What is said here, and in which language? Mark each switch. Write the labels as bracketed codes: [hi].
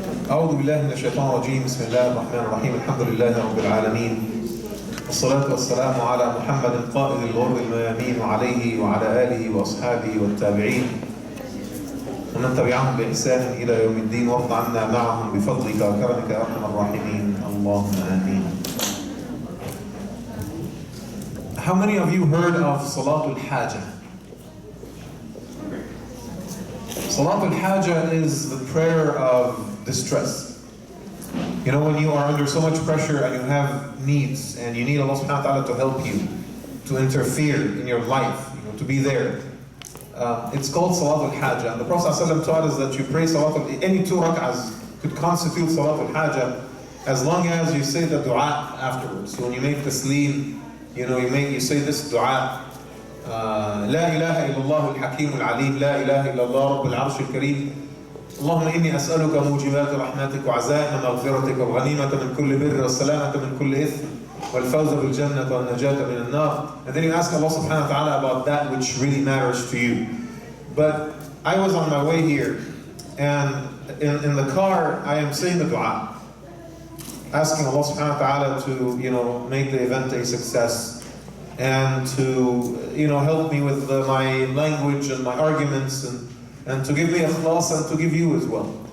[ar] أعوذ بالله من الشيطان الرجيم. بسم الله الرحمن الرحيم. الحمد لله رب العالمين، والصلاة والسلام على محمد قائد الغر الميامين وعليه وعلى آله وأصحابه والتابعين ومن تبعهم بإحسان إلى يوم الدين، وارض عنا معهم بفضلك وكرمك يا أرحم الراحمين. اللهم آمين. [en] How many of you heard of Salatul Hajah? Salatul Hajah is the prayer of distress. You know, when you are under so much pressure and you have needs and you need Allah subhanahu wa ta'ala to help you, to interfere in your life, to be there. It's called Salatul Hajah. And the Prophet ﷺ taught us that you pray Salatul, any 2 rak'ahs could constitute Salatul Hajah as long as you say the dua afterwards. So when you make taslim, you say this dua. [ar] لا إله إلا الله الحكيم العليم لا إله إلا الله رب العرش الكريم اللهم إني أسألك موجبات رحمتك وعزائم مغفرتك والغنيمة من كل بر والسلامة من كل إثم والفوز بالجنة والنجاة من النار. [en] And then you ask Allah subhanahu wa ta'ala about that which really matters to you. But I was on my way here, and in the car I am saying the dua, asking Allah subhanahu wa ta'ala to make the event a success, and to help me with my language and my arguments, and to give me ikhlas and to give you as well.